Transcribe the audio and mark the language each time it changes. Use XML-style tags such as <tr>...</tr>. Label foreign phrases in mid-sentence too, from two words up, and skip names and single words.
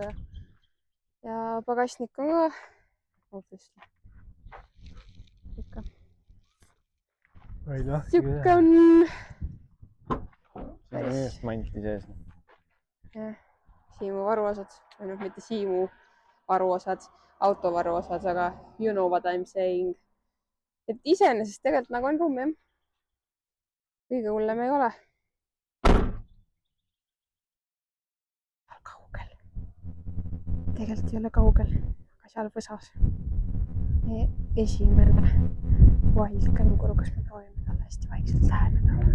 <et>Ja pagasnik on ka. Siuke on. See on just manti sees. Jah, Siimu varuosad, või noh, mitte Siimu varuosad, auto varuosad, aga</et> <en>you know what I'm saying.</en> <et>Et iseenesest tegelikult nagu on ruumi jah. Kõige hullem ei ole. Kaugel. Tegelikult ei ole kaugel, aga seal võsas. Meie esimene wild känguru, kas me proovime talle hästi vaikselt läheneda.</et>